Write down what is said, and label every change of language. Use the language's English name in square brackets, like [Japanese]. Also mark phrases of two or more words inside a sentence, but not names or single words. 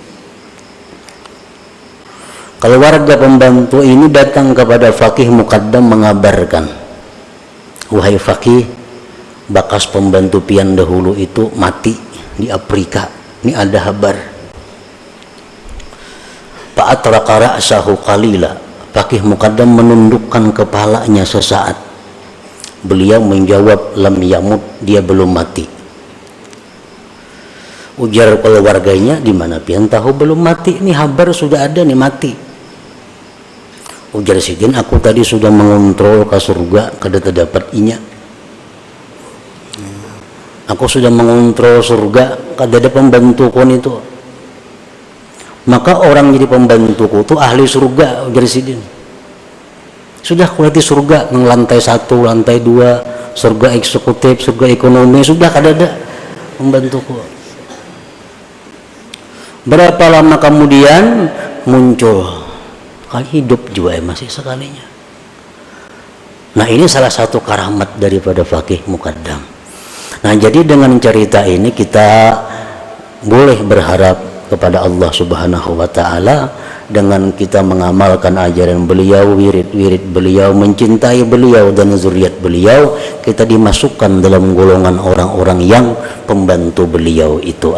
[Indonesian] Keluarga pembantu ini datang kepada Faqih Muqaddam mengabarkan, wahai Faqih, bakas pembantu pian dahulu itu mati di Afrika, ini ada kabar. [Arabic] فأطرق رأسه قليلا, [Indonesian] Faqih Muqaddam menundukkan kepalanya sesaat. Beliau menjawab, [Arabic] لم يمت, [Indonesian] dia belum mati. Ujar keluarganya, di mana pian tahu belum mati, ini kabar sudah ada nih mati. [Banjar] Ujar sidin, aku tadi sudah mengontrol ke surga, kada terdapat inya. Aku sudah mengontrol surga, kada ada pembantu kon itu. Maka orang jadi pembantuku itu ahli surga, ujar sidin. Sudah kulati surga, nang lantai 1, lantai 2, surga eksekutif, surga ekonomi, sudah kada ada pembantuku. Berapa lama kemudian muncul, kali hidup juga masih sekalinya. [Indonesian] Nah, ini salah satu karamat daripada Faqih Muqaddam. Nah, jadi dengan cerita ini kita boleh berharap kepada Allah [Arabic] سبحانه وتعالى [Indonesian] dengan kita mengamalkan ajaran beliau, wirid-wirid beliau, mencintai beliau dan zuriat beliau, kita dimasukkan dalam golongan orang-orang yang pembantu beliau itu.